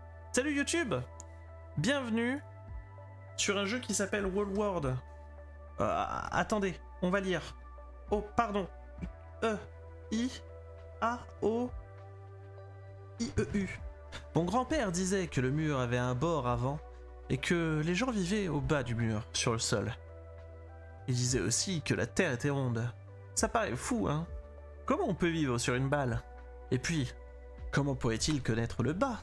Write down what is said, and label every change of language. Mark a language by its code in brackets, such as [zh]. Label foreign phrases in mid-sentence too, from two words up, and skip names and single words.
[fr] Salut YouTube! Bienvenue sur un jeu qui s'appelle Wall World. Attendez, on va lire. Oh, pardon. E-I-A-O-I-E-U. Mon grand-père disait que le mur avait un bord avant et que les gens vivaient au bas du mur, sur le sol. Il disait aussi que la terre était ronde. Ça paraît fou, hein? Comment on peut vivre sur une balle? Et puis, comment pourrait-il connaître le bas?